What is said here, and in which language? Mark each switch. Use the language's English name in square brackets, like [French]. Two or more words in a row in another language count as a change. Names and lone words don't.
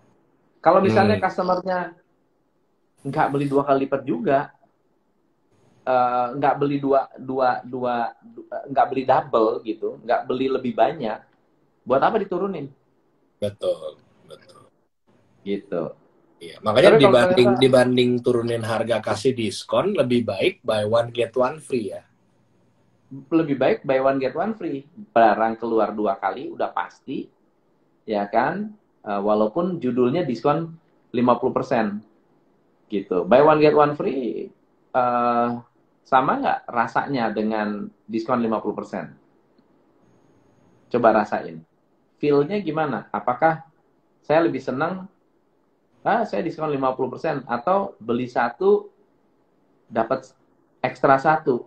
[Indonesian] Kalau misalnya customernya nggak beli 2 kali lipat juga, nggak beli nggak beli double gitu, nggak beli lebih banyak, buat apa diturunin? Betul. Gitu. Iya, makanya Tapi dibanding turunin harga kasih diskon, lebih baik [English] buy one get one free [Indonesian] ya. lebih baik [English] buy one get one free. [Indonesian] Barang keluar 2 kali udah pasti, ya kan? Walaupun judulnya diskon 50%. Gitu. [English] Buy one get one free [Indonesian] sama nggak rasanya dengan diskon 50%? Coba rasain. Feel-nya gimana? Apakah saya lebih senang saya diskon 50% atau beli satu dapat ekstra satu?